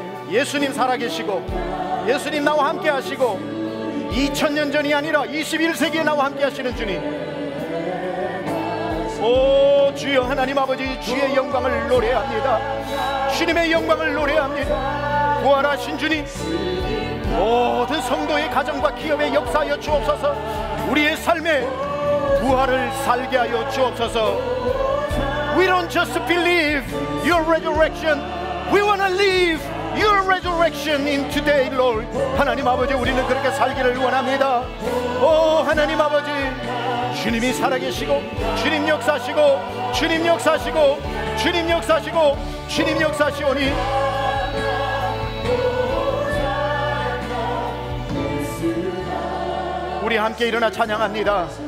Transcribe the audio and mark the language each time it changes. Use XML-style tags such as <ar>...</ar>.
<ko>예수님 살아계시고 예수님 나와 함께 하시고 2000년 전이 아니라 21세기에 나와 함께 하시는 주님, 오 주여 하나님 아버지, 주의 영광을 노래합니다. 주님의 영광을 노래합니다. 부활하신 주님, 모든 성도의 가정과 기업에 역사하여 주옵소서. 우리의 삶에 부활을 살게 하여 주옵소서.</ko> <en>We don't just believe your resurrection, we want to live your resurrection in today, Lord.</en> <ko>하나님 아버지, 우리는 그렇게 살기를 원합니다. 오 하나님 아버지, 주님이 살아계시고 주님 역사하시고 주님 역사하시고 주님 역사하시고 주님 역사하시오니 우리 함께 일어나 찬양합니다.</ko>